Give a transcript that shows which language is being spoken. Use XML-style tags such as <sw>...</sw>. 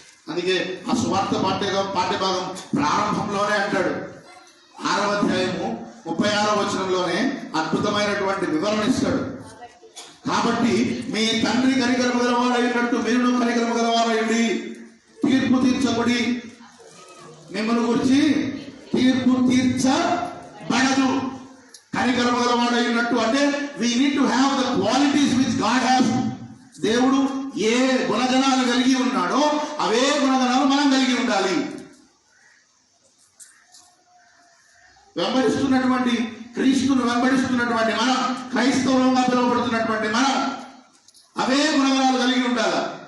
<te>అందుకే ఆ సువార్త పాఠ్యభాగం ప్రారంభంలోనే అంటాడు, 6వ అధ్యాయము 36వ వచనంలోనే అద్భుతమైనటువంటి వివరణ ఇస్తాడు. కాబట్టి మీ తండ్రి కనికరము గలవాడైనట్టు మీరు కనికరము గలవాడైండి, తీర్పు తీర్చబడి మిమ్మల్ని గురించి తీర్పు తీర్చబడదు. కనికరము గలవాడైనట్టు అంటే</te> <en>we need to have the qualities which God has.</en> <te>దేవుడు ఏ గుణగణాలు కలిగి ఉన్నాడో అవే గుణగణాలు మనం కలిగి ఉండాలి. వెంబడిస్తున్నటువంటి క్రీస్తును వెంబడిస్తున్నటువంటి మనం, క్రైస్తవులుగా పిలువబడుతున్నటువంటి మనం అవే గుణగణాలు కలిగి ఉండాలి.</te>